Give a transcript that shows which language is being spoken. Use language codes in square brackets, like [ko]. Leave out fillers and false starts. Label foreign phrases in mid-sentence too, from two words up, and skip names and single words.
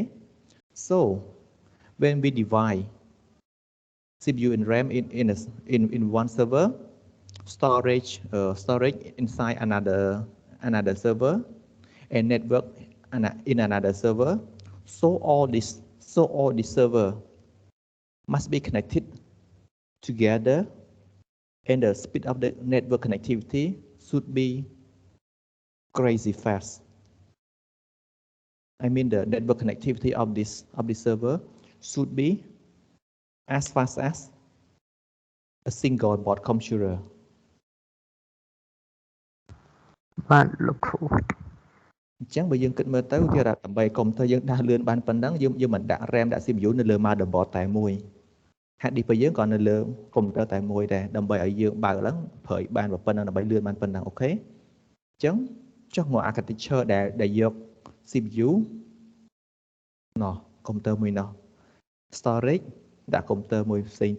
[en] So when we divide CPU and RAM in one server, storage inside another server, and network in another server, so all this server must be connected together, and the speed of the network connectivity should be crazy fast. I mean the network connectivity of this server should be as fast as a single board computer. [km] បាទលោកគ្រូ អញ្ចឹងបើយើងគិតមើលទៅគេថាដើម្បីកុំព្យូទ័រយើងដើរលឿនបានប៉ុណ្ណឹងយើងមិនដាក់ RAM ដាក់ CPU នៅលើ motherboard តែមួយហាត់ឌីសរបស់យើងក៏នៅលើកុំព្យូទ័រតែមួយដែរដើម្បីឲ្យ យើងបើកឡើងប្រើឲ្យបានប៉ុណ្ណឹងដើម្បីលឿនបានប៉ុណ្ណឹងអូខេអញ្ចឹងចុះមក architecture ដែលយក CPU ណោះកុំព្យូទ័រមួយណោះ storage ដាក់កុំព្យូទ័រមួយផ្សេង